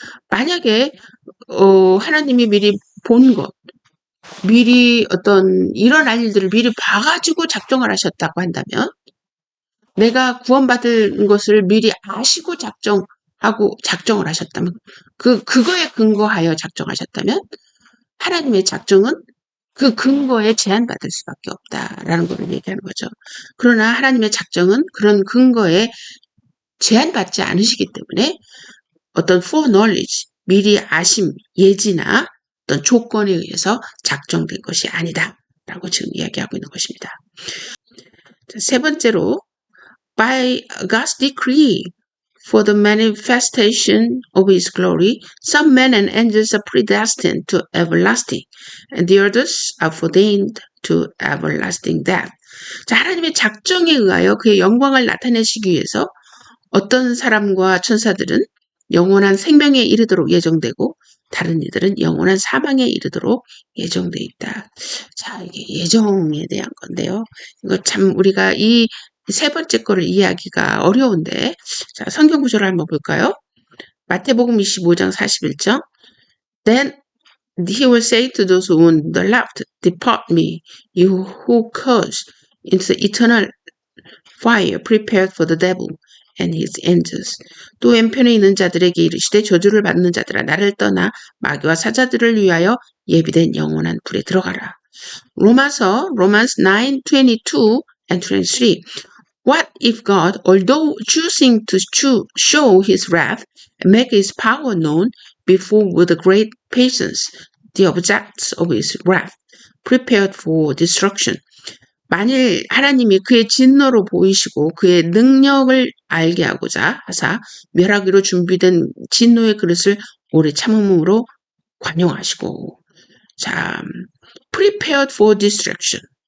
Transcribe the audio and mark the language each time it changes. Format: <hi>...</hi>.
<ko>만약에 하나님이 미리 본 것, 미리 어떤 일어날 일들을 미리 봐가지고 작정을 하셨다고 한다면 내가 구원받을 것을 미리 아시고 작정을 하셨다면 그거에 근거하여 작정하셨다면 하나님의 작정은 그 근거에 제한받을 수밖에 없다라는 걸 얘기하는 거죠. 그러나 하나님의 작정은 그런 근거에 제한받지 않으시기 때문에 어떤 foreknowledge, 미리 아심, 예지나 어떤 조건에 의해서 작정된 것이 아니다 라고 지금 이야기하고 있는 것입니다. 세 번째로</ko> <en>by God's decree for the manifestation of His glory, some men and angels are predestined to everlasting, and the others are ordained to everlasting death.</en> <ko>자, 하나님의 작정에 의하여 그의 영광을 나타내시기 위해서 어떤 사람과 천사들은 영원한 생명에 이르도록 예정되고 다른 이들은 영원한 사망에 이르도록 예정되어 있다. 자, 이게 예정에 대한 건데요. 이거 참 우리가 이 세 번째 거를 이해하기가 어려운데, 자, 성경 구절을 한번 볼까요? 마태복음 25장 41절.</ko> <en>Then he will say to those on the left, Depart me, you who curse, into the eternal fire prepared for the devil and his angels.</en> <ko>또 왼편에 있는 자들에게 이르시되 저주를 받는 자들아 나를 떠나 마귀와 사자들을 위하여 예비된 영원한 불에 들어가라.</ko> <en>Romans 9:22 and 23. What if God, although choosing to show his wrath and make his power known, before with great patience the objects of his wrath, prepared for destruction.</en> <ko>만일 하나님이 그의 진노로 보이시고 그의 능력을 알게 하고자 하사 멸하기로 준비된 진노의 그릇을 오래 참음으로 관용하시고, 자,</ko> <en>prepared for destruction.</en>